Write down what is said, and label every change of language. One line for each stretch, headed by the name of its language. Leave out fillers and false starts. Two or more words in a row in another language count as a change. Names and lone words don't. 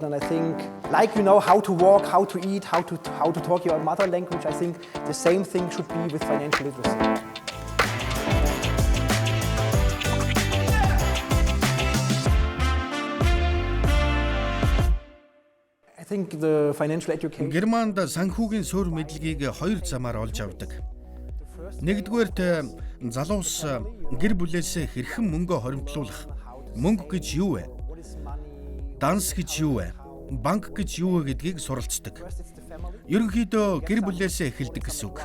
English: And I think, like how to walk, how to eat, how to talk your mother language, I think the same thing should be with financial literacy. I think the financial education.
Mongolian: Германд санхүүгийн суурь мэдлэгийг хоёр замаар олж авдаг. Нэгдүгээрт залуус гэр бүлээсээ хэрхэн мөнгө хоримтлуулах, мөнгө гэж юу вэ? Данс гэж юу вэ? Банк гэж юу вэ гэдгийг суралцдаг. Ерөнхийдөө гэр бүлээсээ эхэлдэг гэсэн үг.